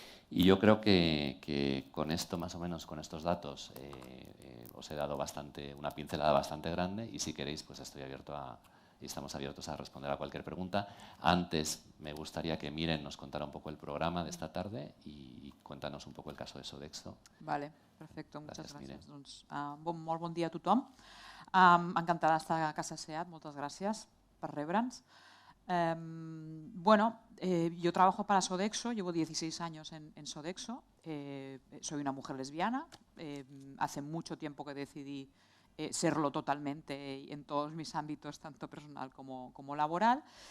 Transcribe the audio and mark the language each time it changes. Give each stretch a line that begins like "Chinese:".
Spanish: Y yo creo que con esto, más o menos, con estos datos, os he dado una pincelada bastante grande y si queréis, pues estoy abierto a y estamos abiertos a responder a cualquier pregunta. Antes me gustaría que Miren nos contara un poco el programa de esta tarde y cuéntanos un poco el caso de Sodexo.
Catalan: Vale, perfecto, moltes gràcies. Doncs, molt bon dia a tothom. Encantada d'estar a Casa SEAT, moltes gràcies per rebre'ns.
Spanish: Yo trabajo para Sodexo, llevo 16 años en Sodexo, soy una mujer lesbiana, hace mucho tiempo que decidí serlo totalmente en todos mis ámbitos, tanto personal como laboral.